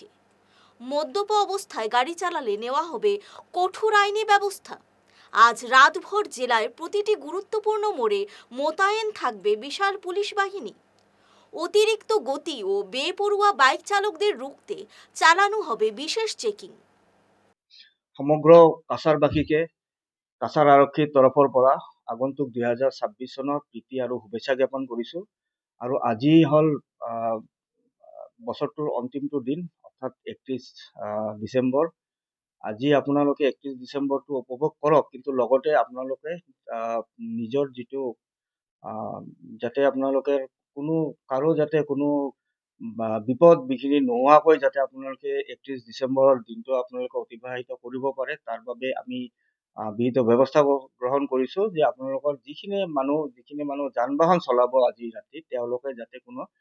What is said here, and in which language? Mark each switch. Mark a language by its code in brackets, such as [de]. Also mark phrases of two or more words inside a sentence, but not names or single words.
[bn] মদ্যপ অবস্থায় গাড়ি চালালে নেওয়া হবে কঠোর আইনি ব্যবস্থা। আজ রাতভর জেলায় প্রতিটি গুরুত্বপূর্ণ মোড়ে মোতায়েন থাকবে বিশাল পুলিশ বাহিনী। অতিরিক্ত গতি ও বেপরোয়া বাইক চালকদের রুখতে চালানো হবে বিশেষ চেকিং। [as] সমগ্র কাছাৰবাসীকে কাছাৰ আৰক্ষীৰ তৰফৰ পৰা আগন্তুক 2026 চনৰ প্ৰীতি আৰু শুভেচ্ছা জ্ঞাপন কৰিছোঁ। আৰু আজি হ'ল বছৰটোৰ অন্তিমটো দিন, অৰ্থাৎ 31 ডিচেম্বৰ। আজি আপোনালোকে 31 ডিচেম্বৰটো উপভোগ কৰক, কিন্তু লগতে আপোনালোকে নিজৰ যিটো যাতে আপোনালোকে কাৰো যাতে কোনো বিপদ বিঘিনি নোহোৱাকৈ যাতে আপোনালোকে 31 ডিচেম্বৰৰ দিনটো আপোনালোকে অতিবাহিত কৰিব পাৰে, তাৰ বাবে আমি বিহিত ব্যৱস্থা গ্ৰহণ কৰিছোঁ যে আপোনালোকৰ যিখিনি মানুহ যান বাহন চলাব আজি ৰাতি, তেওঁলোকে যাতে কোনো